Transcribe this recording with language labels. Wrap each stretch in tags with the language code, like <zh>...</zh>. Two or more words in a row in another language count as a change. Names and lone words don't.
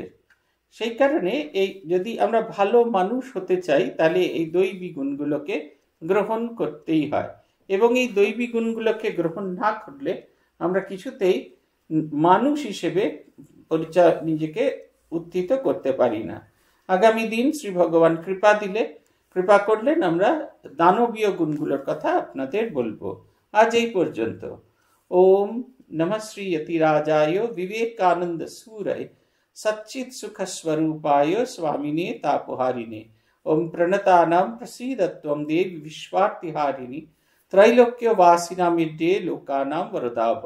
<bn>সেই কারণে এই যদি আমরা ভালো মানুষ হতে চাই, তাহলে এই দৈবী গুণগুলোকে গ্রহণ করতেই হয়, এবং এই দৈবী গুণগুলোকে গ্রহণ না করলে আমরা কিছুতেই মানুষ হিসেবে নিজেকে উত্থিত করতে পারি না। আগামী দিন শ্রী ভগবান কৃপা করলেন আমরা দানবীয় গুণগুলোর কথা আপনাদের বলবো। আজ এই পর্যন্ত।</bn> <sa>ওম নমঃ শ্রী यतिराजाय विवेकानंद सूरय सच्चित सुख स्वरूपाय स्वामिने तापहारिणे। ओम प्रणतानां प्रसीदत्वं देवी विश्वार्तिहारिणी त्रैलोक्य वासिनां मिड्डे लोकानां वरदा भव।</sa>